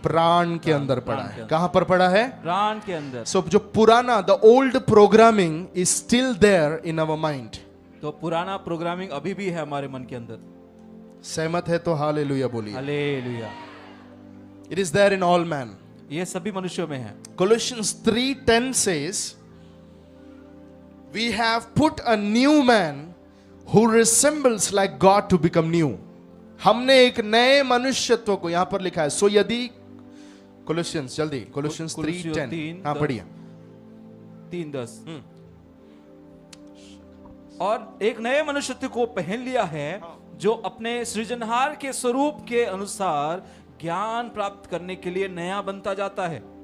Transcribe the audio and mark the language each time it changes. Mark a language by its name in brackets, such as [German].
[Hindi] प्राण के अंदर पड़ा है। कहां पर पड़ा है? प्राण के अंदर। सो जो पुराना, [English] The old programming is still there in our mind. [Hindi] तो पुराना प्रोग्रामिंग अभी भी है हमारे मन के अंदर। सहमत है तो हालेलुया बोलिए। Hallelujah. [English] It is there in all man. [Hindi] ये सभी मनुष्यों में है। [English] Colossians 3:10 says, we have put a new man who resembles like God to become new. [Hindi] हमने एक नए मनुष्यत्व को, यहां पर लिखा है। सो यदि Colossians, जल्दी, Colossians 3:10, हाँ पढ़िए। 3:10। और एक नए मनुष्यत्व को पहन लिया है, जो अपने सृजनहार के स्वरूप के अनुसार ज्ञान प्राप्त करने के लिए नया बनता जाता है।